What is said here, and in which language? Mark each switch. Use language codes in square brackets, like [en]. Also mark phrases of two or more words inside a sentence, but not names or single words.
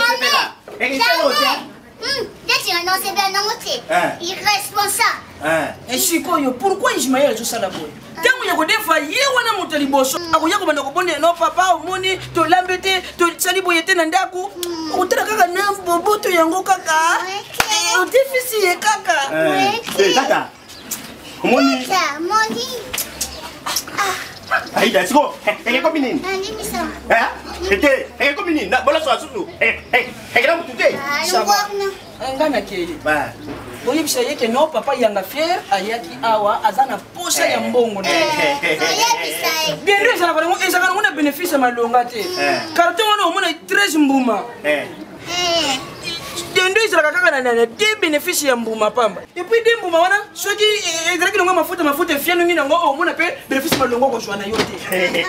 [ln] esikoyo pourquoi Ismael azosala boye ntango ya kodefa ye wana moto liboso akoya kobanda kobonde no papa omoni tolambe te tosali boye te na ndako okotala kaka na boboto yango kaka odefisi ye kaka Tata. Omoni. Aida, siko. Comme nini? Comme nini? Na bola so asusu. [sw] Kila mtu [ln] te. ngana kele oyebisa yeke no papa yanga fier ayaki awa azana posa ya mbongo bien ezala kuna bénéfice malonga te carton wana omona 13 mbuma dendo ezalaka kaka na 2 bénéfice ya mbuma pamba [fr] et puis [ln] 2 mbuma wana soki ezalaki nango mafuta efianongi nango omona mpe bénéfice malongo kozwa na yo te